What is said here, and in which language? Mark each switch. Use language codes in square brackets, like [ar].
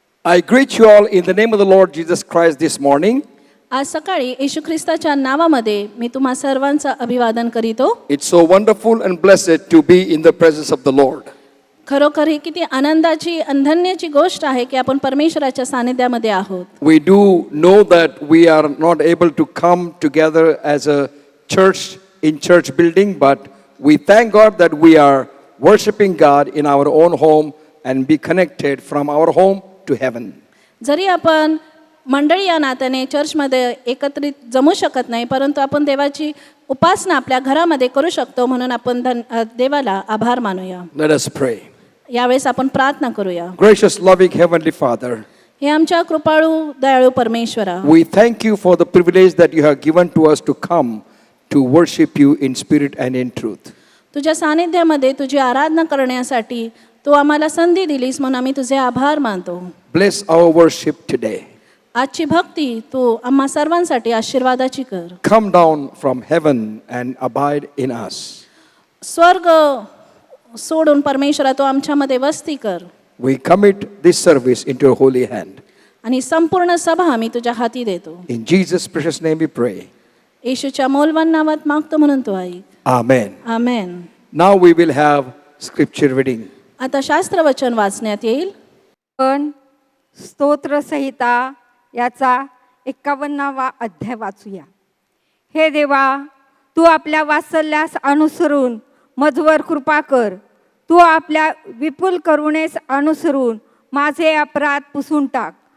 [en] I greet you all in the name of the Lord Jesus Christ this morning. [mr] आज सकाळी येशू ख्रिस्ताच्या नावामध्ये मी तुम्हा सर्वांचं अभिवादन करीतो. [en] It's so wonderful and blessed to be in the presence of the Lord. [mr] खरोखर ही किती आनंदाची धन्याची गोष्ट आहे की आपण परमेश्वराच्या सानिध्यामध्ये आहोत. [en] We do know that we are not able to come together as a church in church building, but we thank God that we are worshiping God in our own home and be connected from our home to heaven. [mr] जरी आपण मंडळी या नात्याने चर्चमध्ये एकत्रित जमू शकत नाही, परंतु आपण देवाची उपासना आपल्या घरामध्ये करू शकतो, म्हणून आपण देवाला आभार मानूया. [en] Let us pray. [mr] यावेळेस आपण प्रार्थना करूया. [en] Gracious, loving Heavenly Father, [mr] हे आमच्या कृपाळू दयाळू परमेश्वरा, [en] we thank you for the privilege that you have given to us to come to worship you in spirit and in truth. [mr] तुझ्या सानिध्यामध्ये तुझी आराधना करण्यासाठी तू आम्हाला संधी दिलीस, म्हणून आम्ही तुझे आभार मानतो. [en] Bless our worship today. [mr] आजची भक्ती तू आम्हा सर्वांसाठी आशीर्वादाची कर. [en] Come down from heaven and abide in us. [mr] स्वर्ग सोडून परमेश्वरा तू आमच्यामध्ये वस्ती कर. [en] We commit this service into your holy hand. [mr] आणि संपूर्ण सभा आम्ही तुझ्या हाती देतो. [en] In Jesus' precious name we pray. [mr] येशूच्या मौल्यवान नावात मागतो, म्हणून तू ऐक. [en] Amen. [mr] Amen. [en] Now we will have scripture reading. [mr] आता शास्त्रवचन वाचण्यात येईल. पण स्तोत्रसंहिता याचा 51वा अध्याय वाचूया. हे देवा, तू आपल्या वात्सल्यास अनुसरून मजवर कृपा कर. तू आपल्या विपुल करुणेस अनुसरून माझे अपराध पुसून टाक.